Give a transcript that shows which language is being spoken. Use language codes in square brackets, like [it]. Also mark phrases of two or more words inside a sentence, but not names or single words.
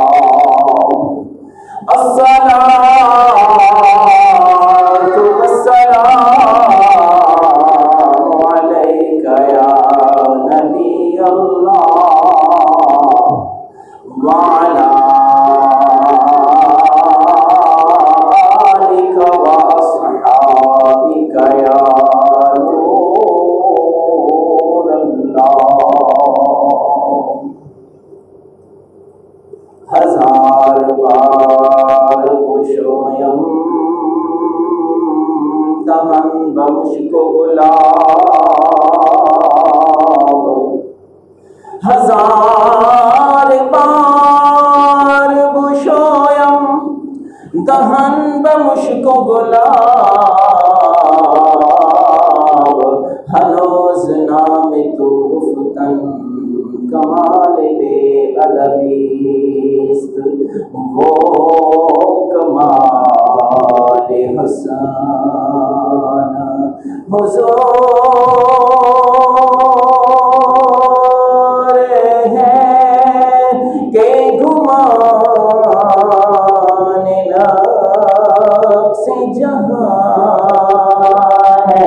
[ar] الصلاة والسلام عليك يا نبي الله وعلى آلك وأصحابك يا نور الله. [fa] ہزار بار خوشویم دہن بمشک گلاب. ہزار بار خوشویم دہن بمشک گلاب. ہنوز نام تو گفتن کمال بے ادبیست. [ur] وہ کمال حسن حضور ہے کہ گمان نفس جہاں ہے.